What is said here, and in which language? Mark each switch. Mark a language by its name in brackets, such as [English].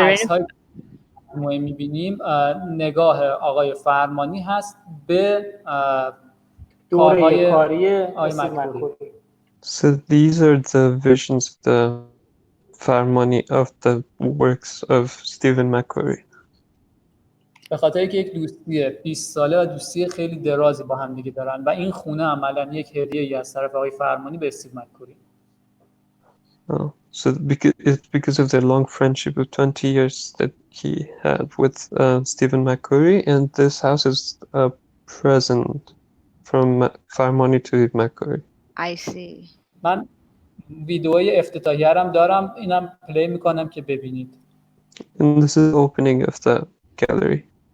[Persian] عکس‌های ما می‌بینیم نگاه آقای فرمانی هست به دوره کاری استیو مک‌کوری. [English] So these are the visions of the Farmani of the works of Stephen McCurry. [Persian] به خاطر که یک دوستی 20 ساله و دوستی خیلی درازی با هم دیگه دارن و این خونه عملاً یک هدیه‌ای از طرف آقای فرمانی به استیو مک‌کوری. [English] Oh, so it's because of their long friendship of 20 years that he had with Stephen McCurry, and this house is a present from Farmani to McCurry. I see. [Persian] من ویدئوی افتتاحیه‌ام دارم، اینم پلی میکنم که ببینید. [English] And this is the opening of the gallery.